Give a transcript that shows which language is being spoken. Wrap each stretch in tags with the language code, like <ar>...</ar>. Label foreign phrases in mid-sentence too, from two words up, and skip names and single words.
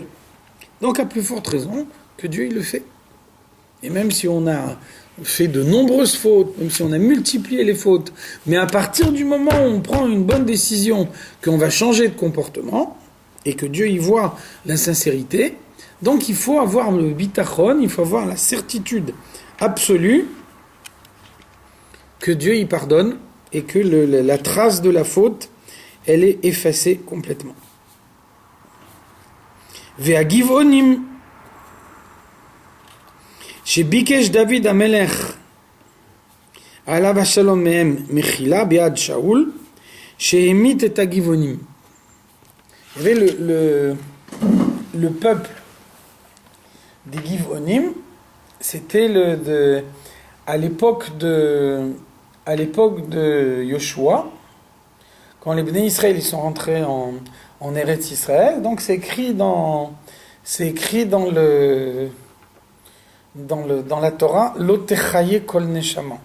<fr>Donc à plus forte raison que Dieu il le fait. Et même si on a fait de nombreuses fautes, même si on a multiplié les fautes, mais à partir du moment où on prend une bonne décision, qu'on va changer de comportement, et que Dieu y voit la sincérité, donc il faut avoir le bitachon, il faut avoir la certitude absolue que Dieu y pardonne, et que la trace de la faute, elle est effacée complètement.</fr> <he>Ve'agivonim שביקש דוד המלך עליו השלום מהם מחילה ביד שאול שהמית את הגבעונים.</he> <fr>Il y avait le peuple des Giv'onim, c'était à l'époque de Yoshua, quand les Bnei Israël ils sont rentrés en Eretz Israël, donc c'est écrit dans la Torah,</fr> <he>לא תחיה כל נשמה.</he>